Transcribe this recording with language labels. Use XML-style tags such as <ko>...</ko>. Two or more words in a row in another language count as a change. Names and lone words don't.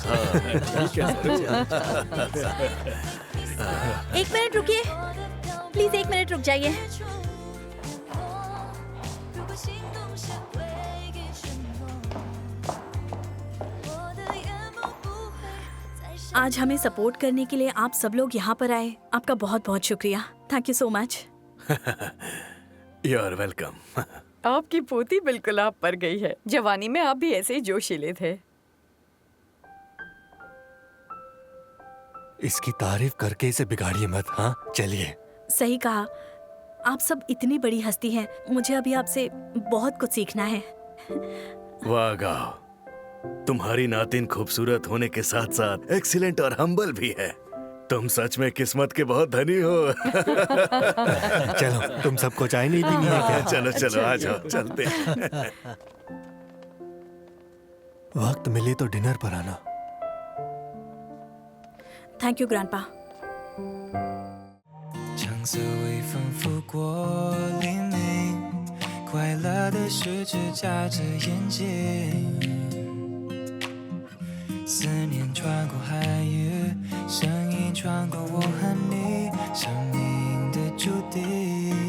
<hi>एक मिनट रुकिए, प्लीज 1 मिनट रुक जाइए। आज हमें सपोर्ट करने के लिए आप सब लोग यहाँ पर आए, आपका बहुत बहुत शुक्रिया।</hi> <en>thank you so much. you are welcome.</en> <hi>आपकी पोती बिल्कुल आप पर गई है। जवानी में आप भी ऐसे ही जोशीले थे। इसकी तारीफ करके इसे बिगाड़िए मत। हाँ चलिए। सही कहा, आप सब इतनी बड़ी हस्ती हैं, मुझे अभी आपसे बहुत कुछ सीखना है। वाह गाओ, तुम्हारी नातिन खूबसूरत होने के साथ साथ एक्सीलेंट और हम्बल भी है। तुम सच में किस्मत के बहुत धनी हो। चलो, तुम सबको चाय नहीं पीनी है क्या? चलो चलो आ जाओ, चलते। वक्त मिले तो डिनर पर आना।</hi> <en>thank you grandpa.</en> <zh>橙色微风拂过黎明，快乐的十指夹着眼睛。思念穿过海域，声音穿过我和你生命的注定。</zh>